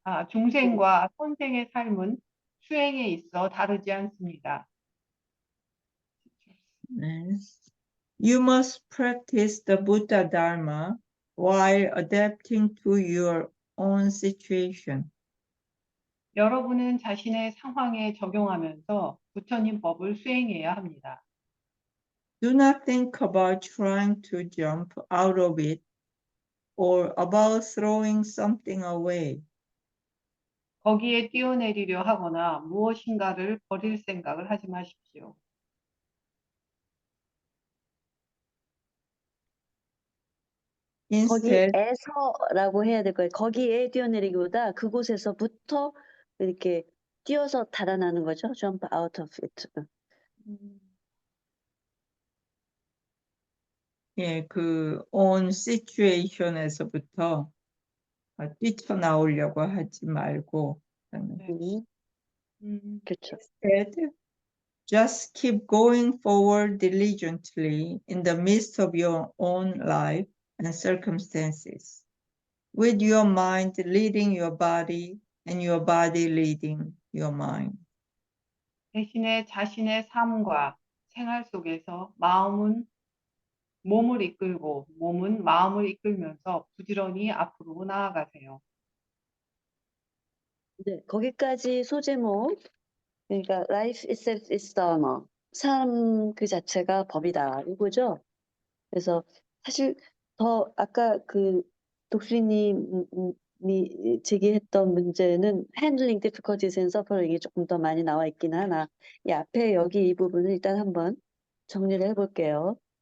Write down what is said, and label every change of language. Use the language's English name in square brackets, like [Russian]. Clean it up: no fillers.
[Korean] 중생과 선생의 삶은 수행에 있어 다르지 않습니다. 네. [English] You must practice the Buddha Dharma while adapting to your own situation. [Korean] 여러분은 자신의 상황에 적용하면서 부처님 법을 수행해야 합니다. [English] Do not think about trying to jump out of it or about throwing something away. [Korean] 거기에 뛰어내리려 하거나 무엇인가를 버릴 생각을 하지 마십시오. [English] Instead, [Korean] 거기에서라고 해야 될 거예요. 거기에 뛰어내리기보다 그곳에서부터 이렇게 뛰어서 달아나는 거죠. [English] Jump out of it. [Korean] 예, 그 [English] on situation [Korean] 에서부터 뛰쳐나오려고 하지 말고 네. 그렇죠. [English] instead, just keep going forward diligently in the midst of your own life and circumstances, with your mind leading your body and your body leading your mind. [Korean] 대신에 자신의 삶과 생활 속에서 마음은 몸을 이끌고 몸은 마음을 이끌면서 부지런히 앞으로 나아가세요. 네, 거기까지 소제목. 그러니까 [English] life itself is dharma. [Korean] 삶 그 자체가 법이다. 이거죠. 그래서 사실 더 아까 그 독수리님이 제기했던 문제는 [English] handling difficulties and suffering [Korean] 이 조금 더 많이 나와 있긴 하나 이 앞에 여기 이 부분을 일단 한번 정리를 해볼게요.